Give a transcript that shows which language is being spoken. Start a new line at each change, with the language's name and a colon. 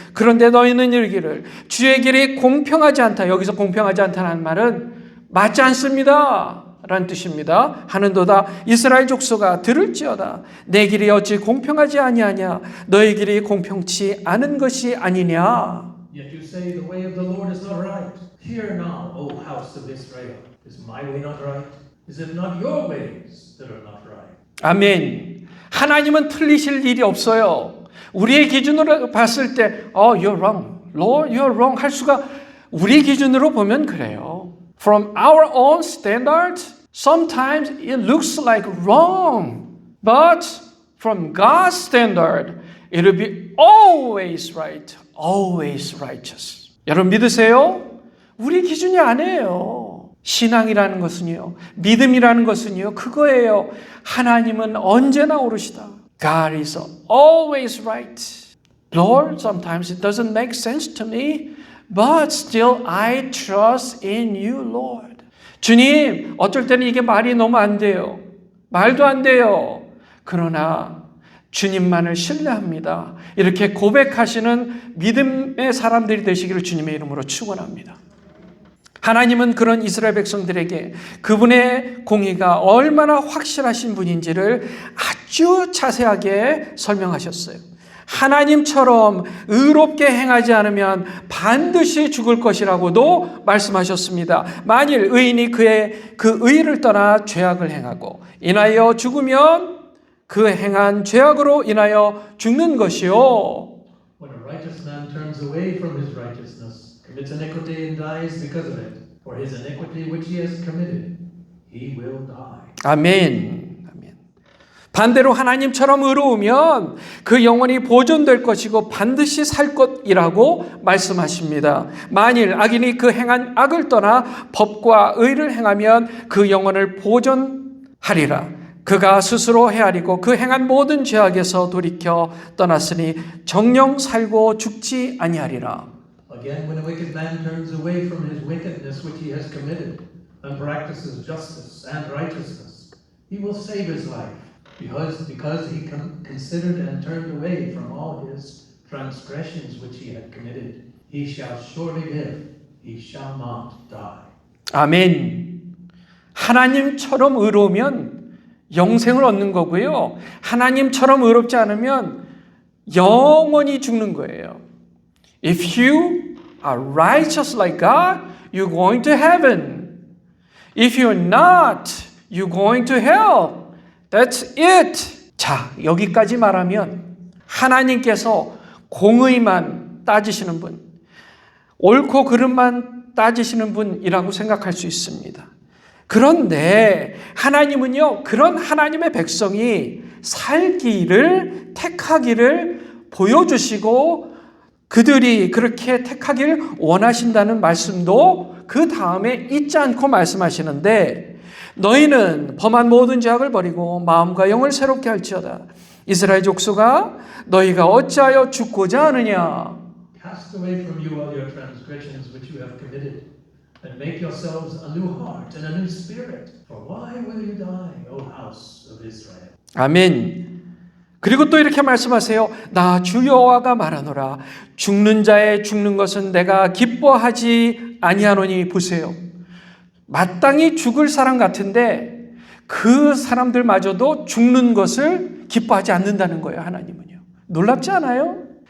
Korean: 그런데 너희는 이르기를 주의 길이 공평하지 않다. 여기서 공평하지 않다는 말은 맞지 않습니다 라는 뜻입니다. 하는도다 이스라엘 족속아 들을지어다. 내 길이 어찌 공평하지 아니하냐. 너희 길이 공평치 않은 것이 아니냐.
English: Yet you say the way of the Lord is not right. Hear now, O house of Israel. Is my way not right? Is it not your ways that are not right?
Korean: 아멘. 하나님은 틀리실 일이 없어요. 우리의 기준으로 봤을 때
English: you're wrong. Lord, you're wrong
Korean: 할 수가 우리 기준으로 보면 그래요.
English: From our own standard, sometimes it looks like wrong. But from God's standard, it will be always right, always righteous.
Korean: 여러분 믿으세요? 우리 기준이 아니에요. 신앙이라는 것은요, 믿음이라는 것은요, 그거예요. 하나님은 언제나 옳으시다.
English: God is always right. Lord, sometimes it doesn't make sense to me, but still I trust in you, Lord.
Korean: 주님, 어쩔 때는 이게 말이 너무 안 돼요. 말도 안 돼요. 그러나 주님만을 신뢰합니다. 이렇게 고백하시는 믿음의 사람들이 되시기를 주님의 이름으로 축원합니다. 하나님은 그런 이스라엘 백성들에게 그분의 공의가 얼마나 확실하신 분인지를 아주 자세하게 설명하셨어요. 하나님처럼 의롭게 행하지 않으면 반드시 죽을 것이라고도 말씀하셨습니다. 만일 의인이 그의 그 의를 떠나 죄악을 행하고 인하여 죽으면 그 행한 죄악으로 인하여 죽는 것이요.
English: When a righteous man turns away from his righteousness, commits iniquity and dies because of it, for his iniquity which he has committed, he will die.
Korean: 아멘. 아멘. 반대로 하나님처럼 의로우면 그 영혼이 보존될 것이고 반드시 살 것이라고 말씀하십니다. 만일 악인이 그 행한 악을 떠나 법과 의를 행하면 그 영혼을 보존하리라. 그가 스스로 헤아리고 그 행한 모든 죄악에서 돌이켜 떠났으니 정령 살고 죽지 아니하리라.
English: Again, when a wicked man turns away from his wickedness which he has committed and practices justice and righteousness, he will save his life, because he considered and turned away from all his transgressions which he had committed. He shall surely live, he shall not die.
Korean: 아멘. 하나님처럼 의로우면 영생을 얻는 거고요. 하나님처럼 의롭지 않으면 영원히 죽는 거예요.
English: If you are righteous like God, you're going to heaven. If you're not, you're going to hell. That's it.
Korean: 자, 여기까지 말하면 하나님께서 공의만 따지시는 분, 옳고 그름만 따지시는 분이라고 생각할 수 있습니다. 그런데 하나님은요, 그런 하나님의 백성이 살기를, 택하기를 보여주시고 그들이 그렇게 택하길 원하신다는 말씀도 그 다음에 잊지 않고 말씀하시는데, 너희는 범한 모든 죄악을 버리고 마음과 영을 새롭게 할지어다. 이스라엘 족속아, 너희가 어찌하여 죽고자 하느냐.
English: Cast away from you all your transgressions which you have committed, and make yourselves a new heart and a new spirit. For why will you die, O house of Israel?
Korean: 아멘. 그리고 또 이렇게 말씀하세요. 나 주 여호와가 말하노라. 죽는 자의 죽는 것은 내가 기뻐하지 아니하노니. 보세요. 마땅히 죽을 사람 같은데 그 사람들마저도 죽는 것을 기뻐하지 않는다는 거예요. 하나님은요. 놀랍지 않아요?